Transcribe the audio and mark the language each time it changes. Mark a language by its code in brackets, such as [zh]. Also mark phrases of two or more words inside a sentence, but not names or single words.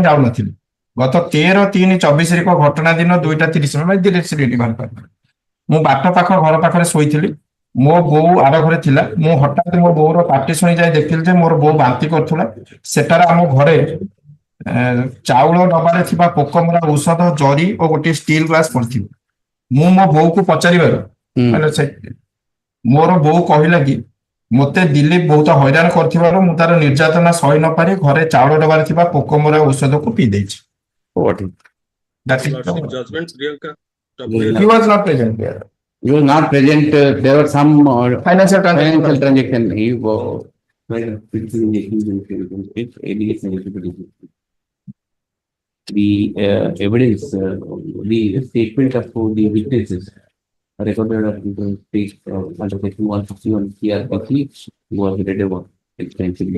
[or] ଯାଉନଥିଲି ଗତ 13/3/24 ର ଘଟଣା ଦିନ 2:30 ମୁଁ ବାଟ ପାଖ ଘର ପାଖରେ ଶୋଇଥିଲି ମୋ ବୋଉ ଆର ଘରେ ଥିଲା ମୁଁ ହଠାତ୍ ମୋ ବୋଉର ପାଟି ଶୁଣି ଯାଇ ଦେଖିଲି ଯେ ମୋର ବୋଉ ବାନ୍ତି କରୁଥିଲା ସେଟାରେ ଆମ ଘରେ ଚାଉଳ ଡବାରେ ଥିବା ପୋକମରା ଔଷଧ ଜରି ଓ ଗୋଟିଏ [en] steel glass [or] ପଡିଥିଲା ମୁଁ ମୋ ବୋଉକୁ ପଚାରିବାରୁ ମୋର ବୋଉ କହିଲା କି ମତେ ଦିଲ୍ଲୀପ ବହୁତ ହଇରାଣ କରିଥିବାରୁ ମୁଁ ତାର ନିର୍ଯାତନା ସହି ନ ପାରି ଘରେ ଚାଉଳ ଡବାରେ ଥିବା ପୋକମରା ଔଷଧକୁ ପିଇ ଦେଇଛି [en] Judgment, Priyanka. He was not present there. You were not present. There were some Financial transaction. The evidence, the statement of the witnesses recorded at the page under section 161 CRPC was read about extensively.